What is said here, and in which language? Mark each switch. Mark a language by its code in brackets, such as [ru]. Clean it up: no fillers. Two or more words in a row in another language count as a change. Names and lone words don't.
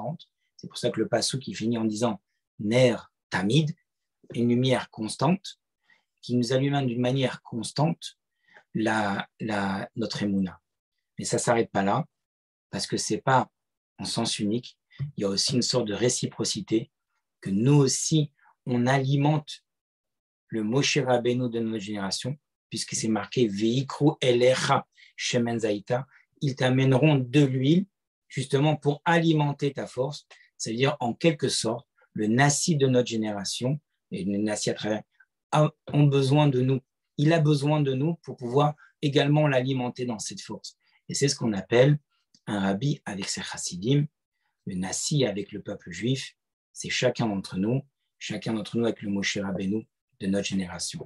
[fr] C'est pour ça que le passouk qui finit en disant [he] נר תמיד, [fr] une lumière constante, qui nous allume d'une manière constante notre émouna. Mais ça ne s'arrête pas là, parce que ce n'est pas en sens unique, il y a aussi une sorte de réciprocité, que nous aussi, on alimente le Moshe Rabbeinu de notre génération, puisque c'est marqué [he] ויקחו אליך שמן זית, [fr] ils t'amèneront de l'huile, justement pour alimenter ta force, c'est-à-dire en quelque sorte, le Nassi de notre génération, et le Nassi à travers, ont besoin de nous. Il a besoin de nous pour pouvoir également l'alimenter dans cette force. Et c'est ce qu'on appelle un rabbi avec ses chassidim, le Nassi avec le peuple juif, c'est chacun d'entre nous avec le Moshe Rabbeinu de notre génération.